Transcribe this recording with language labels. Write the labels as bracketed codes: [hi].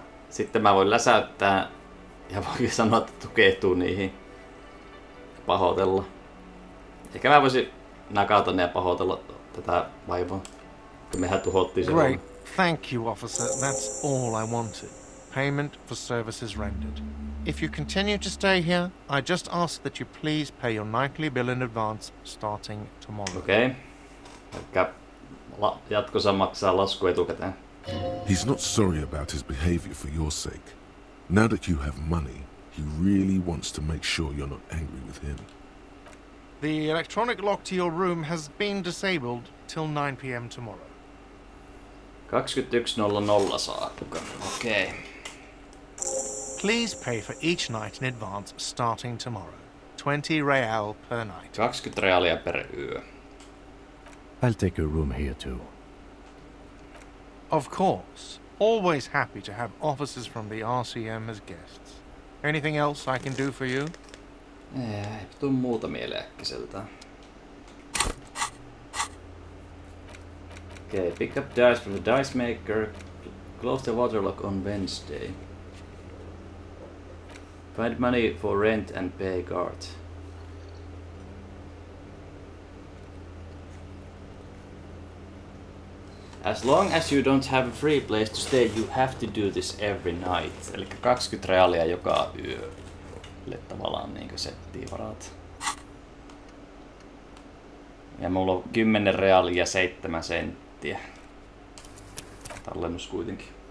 [fi] Sitten mä voin läsäyttää ja voinkin sanoa, että tukehtuu niihin. Pahoitella. Ehkä mä voisin nakata ne ja pahoitella tätä vaivaa. Kun mehän tuhottiin sen. [en] Great. Thank you, officer. That's all I wanted. Payment for services rendered. If you continue to stay here, I just ask that you please pay your nightly bill in advance starting tomorrow. [fi] Okei. Ehkä jatkossa maksaa lasku etukäteen. [en] He's not sorry about his behavior for your sake. Now that you have money, he really wants to make sure you're not angry with him. The electronic lock to your room has been disabled till 9 p.m. tomorrow. [fi] 21.00 saakka. Okei. [en] Please pay for each night in advance starting tomorrow. 20 real per night. [fi] 20 reaalia per yö. [en] I'll take a room here too. Of course. Always happy to have officers from the RCM as guests. Anything else I can do for you? [fi] Ei tuu muuta mieleen äkkiseltä. [en] Okay, pick up dice from the dice maker. Close the waterlock on Wednesday. Find money for rent and pay guard. As long as you don't have a free place to stay, you have to do this every night. [fi] Eli 20 reaalia joka yölle tavallaan niinkö settiin varat. Ja mulla on 10 reaalia 7 senttiä. Tallennus kuitenkin.